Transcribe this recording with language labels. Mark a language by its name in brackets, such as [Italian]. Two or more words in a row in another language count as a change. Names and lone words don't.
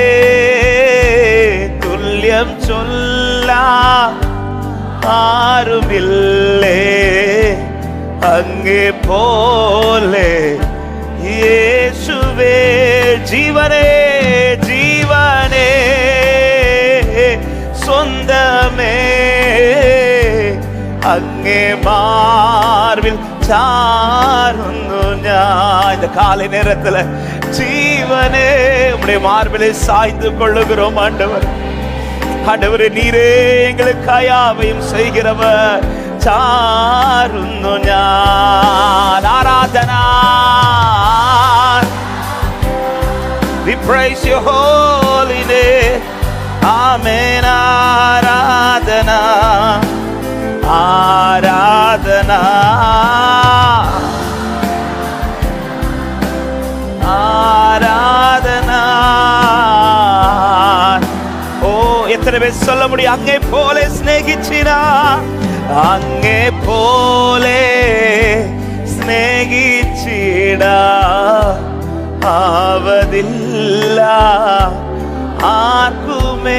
[Malayalam] തുല്യം ചൊല്ലാൻ ആരുമില്ലേ അങ്ങേ പോലെ യേശുവേ. ജീവനേ ജീവനേ സ്വന്തമേ അങ്ങേ മാർവിൽ ചാരുന്നു ഞാൻ. [Tamil] இந்த காலை நேரத்துல ஜீவனே உம்முடைய மார்பிலே சாய்ந்து கொள்ளுகிறோம் ஆண்டவர். ஆண்டவரே, நீரே எங்களுக்காய் யாவையும் செய்கிறவர். [Malayalam] ചാരുന്നു ഞാൻ. ആരാധന. [English] We praise your holy name. [Malayalam] Amen. ആരാധന ആരാധന ஆராதன. [Tamil] ஓ எத்தனை பேர் சொல்ல முடியும்? [Malayalam] അങ്ങേ പോലെ സ്നേഹിച്ചീനാ, അങ്ങേ പോലെ സ്നേഹിച്ചീടാ ആവതില്ല ആർക്കുമേ.